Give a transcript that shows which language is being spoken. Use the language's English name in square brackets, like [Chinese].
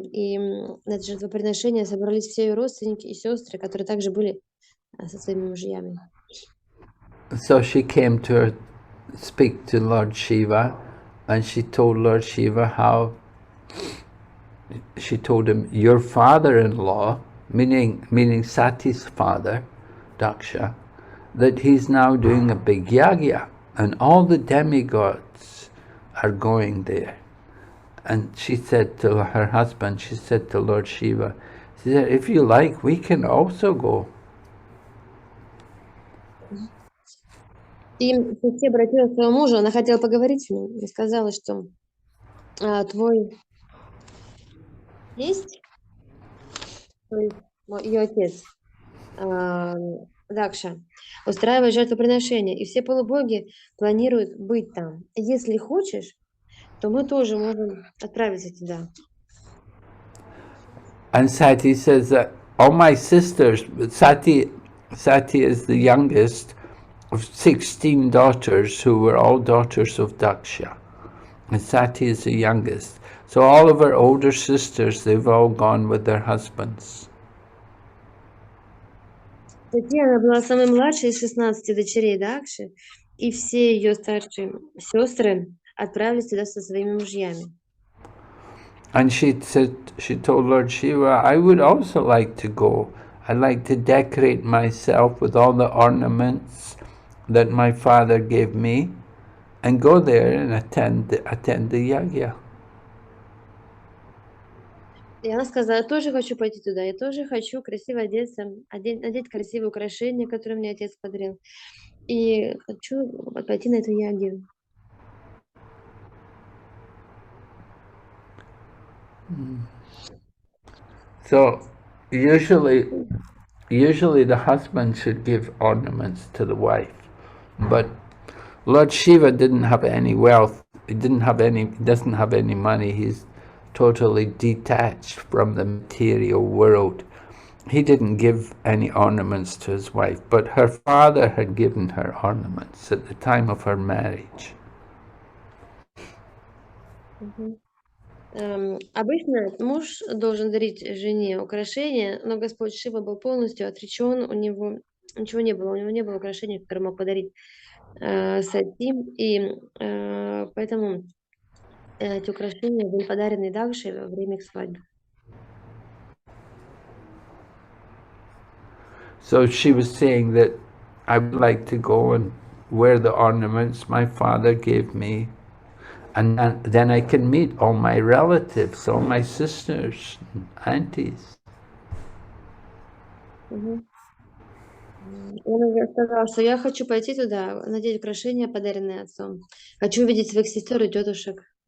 [Russian] И на это жертвоприношение собрались все ее родственники и сестры, которые также были со своими мужьями. [English] So she came to speak to Lord Shiva, and she told Lord Shiva how she told him, your father-in-law, meaning Sati's father, Daksha, that he's now doing a big yagya, and all the demigods are going there. And she said to her husband, she said to Lord Shiva, she said, if you like, we can also go. [Russian] И Сати обратилась к своему мужу, она хотела поговорить с ним и сказала, что твой тесть, то есть ее отец, Дакша, устраивает жертвоприношение, и все полубоги планируют быть там. Если хочешь, то мы тоже можем отправиться туда. [English] And Sati says that all my sisters, Sati is the youngest of 16 daughters who were all daughters of Daksha. And Sati is the youngest. So all of her older sisters, they've all gone with their husbands. [Russian] Сати, она была самой младшей из 16 дочерей Дакши, и все ее старшие сестры отправились туда со своими мужьями. [English] And she said, she told Lord Shiva, I would also like to go. I'd like to decorate myself with all the ornaments that my father gave me and go there and attend the yagya. [Russian] И она сказала, я тоже хочу пойти туда, я тоже хочу красиво одеться, надеть красивые украшения, которые мне отец подарил. И хочу пойти на эту ягью. [English] So usually the husband should give ornaments to the wife, but Lord Shiva didn't have any wealth. He doesn't have any money. He's totally detached from the material world. He didn't give any ornaments to his wife, but her father had given her ornaments at the time of her marriage. [Russian] Обычно муж должен дарить жене украшения, но Господь Шива был полностью отречен, у него ничего не было, у него не было украшений, которые мог подарить Сати, и поэтому эти украшения были подарены Дакше во время их свадьбы. [English] So she was saying that I would like to go and wear the ornaments my father gave me, and then I can meet all my relatives, all my sisters, and aunties. [Russian] Он сказал, что я хочу пойти туда, надеть украшения, подаренные отцом. Хочу увидеть своих сестер и тетушек.